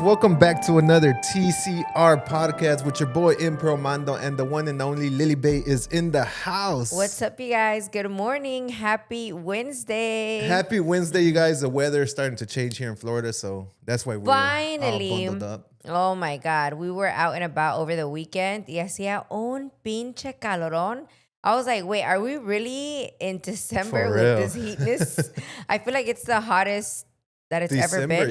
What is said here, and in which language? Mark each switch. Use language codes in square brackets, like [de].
[en] Welcome back to another TCR podcast with your boy Impro Mando, and the one and only Lily Bay is in the house. What's up, you guys? Good morning. Happy Wednesday. Happy Wednesday, you guys. The weather is starting to change here in Florida, so that's why we're Finally all bundled up. Oh my God. We were out and about over the weekend. [es] Y hacía un pinche calorón. [en] I was like, wait, are we really in December For with real. this heatness? I feel like it's the hottest that it's ever been.